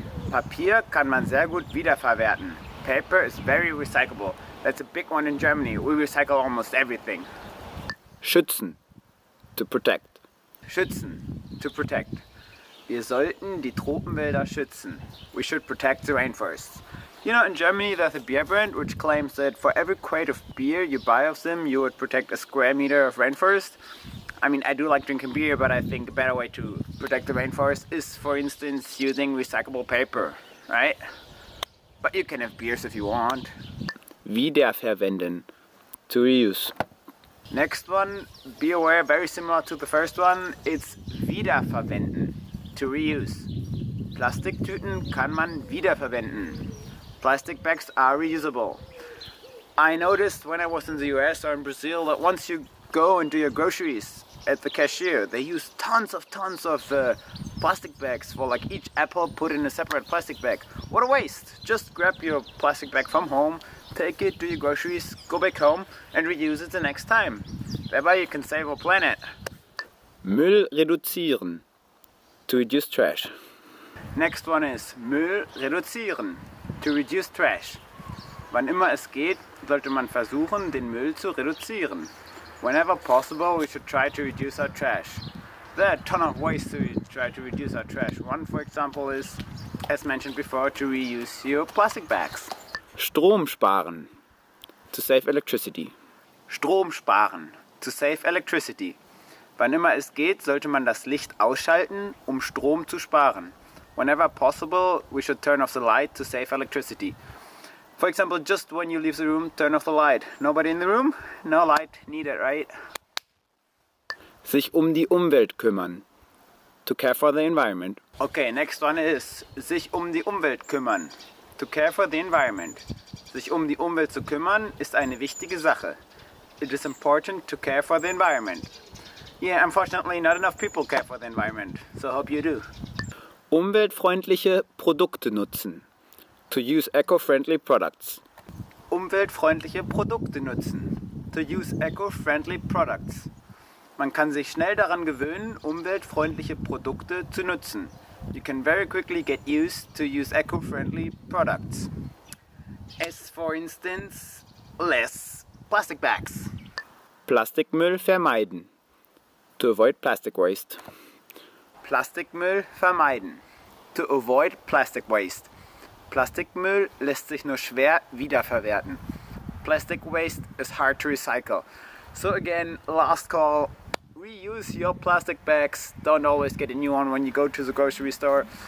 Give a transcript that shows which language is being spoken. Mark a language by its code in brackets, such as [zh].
[de] Papier kann man sehr gut wiederverwerten. [en] Paper is very recyclable. That's a big one in Germany. We recycle almost everything. Schützen. To protect. Schützen. To protect. [de] Wir sollten die Tropenwälder schützen. [en] We should protect the rainforests. You know, in Germany there's a beer brand which claims that for every crate of beer you buy of them, you would protect a square meter of rainforest. I mean, I do like drinking beer, but I think a better way to protect the rainforest is, for instance, using recyclable paper, right? But you can have beers if you want. Wiederverwenden. To reuse. Next one, be aware, very similar to the first one, it's wiederverwenden. To reuse. [de] Plastiktüten kann man wiederverwenden. [en] Plastic bags are reusable. I noticed when I was in the US or in Brazil that once you go and do your groceries at the cashier, they use tons of plastic bags for like each apple put in a separate plastic bag. What a waste! Just grab your plastic bag from home, take it, do your groceries, go back home and reuse it the next time. Thereby you can save our planet. [de] Müll reduzieren. [en] To reduce trash. Next one is [de] Müll reduzieren. [en] To reduce trash. [de] Wann immer es geht, sollte man versuchen, den Müll zu reduzieren. [en] Whenever possible, we should try to reduce our trash. There are a ton of ways to try to reduce our trash. One, for example, is, as mentioned before, to reuse your plastic bags. [de] Strom sparen. [en] To save electricity. [de] Strom sparen. [en] To save electricity. [de] Wann immer es geht, sollte man das Licht ausschalten, um Strom zu sparen. [en] Whenever possible, we should turn off the light to save electricity. For example, just when you leave the room, turn off the light. Nobody in the room? No light needed, right? [de] Sich die Umwelt kümmern. [en] To care for the environment. Okay, next one is [de] sich die Umwelt kümmern. [en] To care for the environment. [de] Sich die Umwelt zu kümmern ist eine wichtige Sache. [en] It is important to care for the environment. Yeah, unfortunately not enough people care for the environment, so hope you do. [de] Umweltfreundliche Produkte nutzen. [en] To use eco-friendly products. [de] Umweltfreundliche Produkte nutzen. [en] To use eco-friendly products. [de] Man kann sich schnell daran gewöhnen, umweltfreundliche Produkte zu nutzen. [en] You can very quickly get used to use eco-friendly products. As for instance, less plastic bags. [de] Plastikmüll vermeiden. [en] To avoid plastic waste. [de] Plastikmüll vermeiden. [en] To avoid plastic waste. [de] Plastikmüll lässt sich nur schwer wiederverwerten. [en] Plastic waste is hard to recycle. So again, last call. Reuse your plastic bags. Don't always get a new one when you go to the grocery store.